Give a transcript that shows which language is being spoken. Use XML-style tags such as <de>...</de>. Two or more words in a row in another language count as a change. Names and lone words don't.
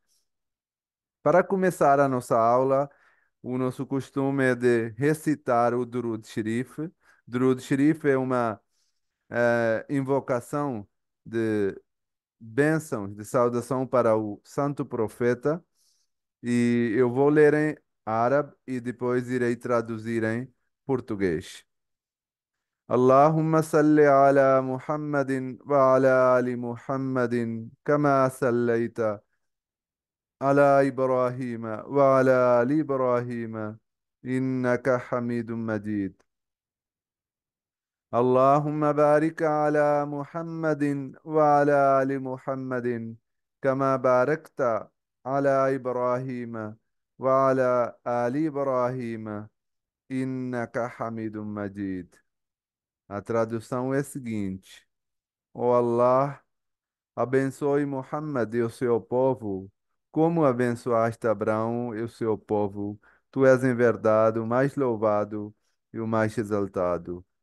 <pt>Para começar a nossa aula, o nosso costume é de recitar o Durud Sharif. Durud Sharif é uma invocação de bênçãos, de saudação para o Santo Profeta. E eu vou ler em árabe e depois irei traduzir em português.</pt> <ar>اللهم صل على محمد وعلى آل محمد كما صليت على إبراهيم وعلى آل إبراهيم إنك حميد مجيد. اللهم بارك على محمد وعلى آل محمد كما باركت على إبراهيم وعلى آل إبراهيم إنك حميد مجيد.</ar> <pt>A tradução é a seguinte: Ó Allah, abençoe Muhammad e o seu povo, como abençoaste Abraão e o seu povo. Tu és em verdade o mais louvado e o mais exaltado.</pt>